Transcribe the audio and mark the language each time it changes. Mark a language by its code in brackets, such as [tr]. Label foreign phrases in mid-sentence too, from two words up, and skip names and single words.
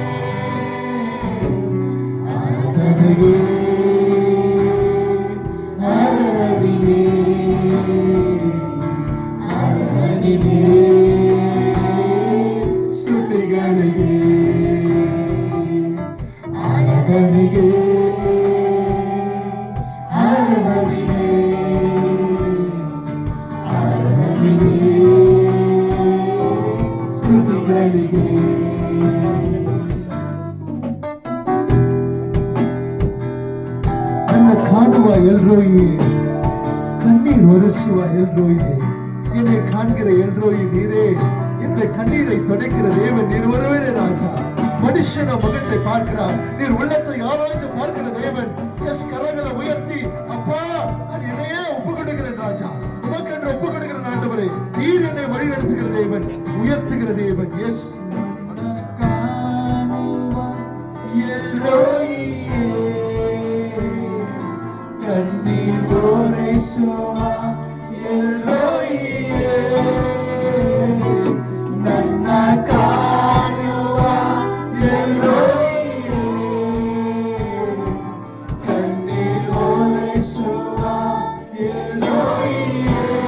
[kn] ಆರಾಧನೆಗೆ ಆರಾಧನೆಗೆ ಆರಾಧನೆಗೆ ಸ್ತುತಿಗಳಿಗೆ ಆರಾಧನೆಗೆ ಆರಾಧನೆಗೆ ಆರಾಧನೆಗೆ ಸ್ತುತಿಗಳಿಗೆ. ನನ್ನ ಕಾಣುವ ಎಲ್ರೋಯಿ, ಕಣ್ಣೀರ್ ಒರೆಸುವ [ta] எல்ரோயே, என்னை காண்கிற எல்ரோயி நீரே. என்னுடைய கண்ணீரை துடைக்கிற தேவன் நீர் ஒருவரே ராஜா. மனுஷன முகத்தை பார்க்கிறார், நீர் உள்ளத்தை ஆராய்ந்து பார்க்கிற தேவன். எஸ், கரங்களை உயர்த்தி, அப்பா, நான் என்னையே ஒப்பு கொடுக்கிறேன் ராஜா. உமக்கு என்று ஒப்பு கொடுக்கிறேன் ஆண்டவரே. நீர் என்னை வழிநடத்துகிற தேவன், உயர்த்துகிற தேவன். எஸ், [kn] ಕಾಣುವ ಎಲ್ರೋಯಿಯೇ, ಕಣ್ಣೀರ್ ಒರೆಸುವ ಎಲ್ರೋಯಿಯೇ, ನನ್ನ ಕಾಣುವ ಎಲ್ರೋಯಿಯೇ, ಕಣ್ಣೀರ್ ಒರೆಸುವ ಎಲ್ರೋಯಿಯೇ.